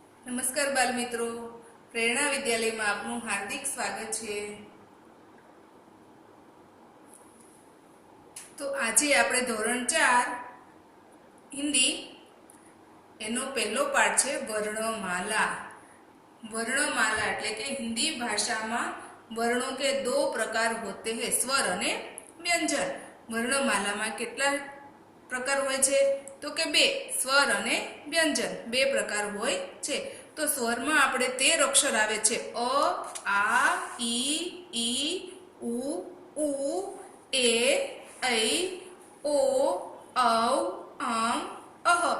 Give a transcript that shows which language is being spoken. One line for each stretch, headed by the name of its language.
Gujarati: નમસ્કાર બાલ મિત્રો, પ્રેરણા વિદ્યાલયમાં આપનું હાર્દિક સ્વાગત છે। તો આજે આપણે ધોરણ 4 હિન્દી એનો પહેલો પાઠ છે વર્ણમાલા।
Hindi: वर्णमाला
Gujarati: એટલે કે
Hindi: हिंदी भाषा में वर्णों के दो प्रकार होते हैं, स्वर અને व्यंजन। वर्णमाला में
Gujarati: કેટલા प्रकार હોય છે તો કે બે, સ્વર અને વ્યંજન બે પ્રકાર હોય છે। તો સ્વરમાં આપણે 13 અક્ષર આવે છે, અ, આ, ઈ, ઉ, ઊ, એ, ઐ, ઓ, ઔ, અમ, અહ।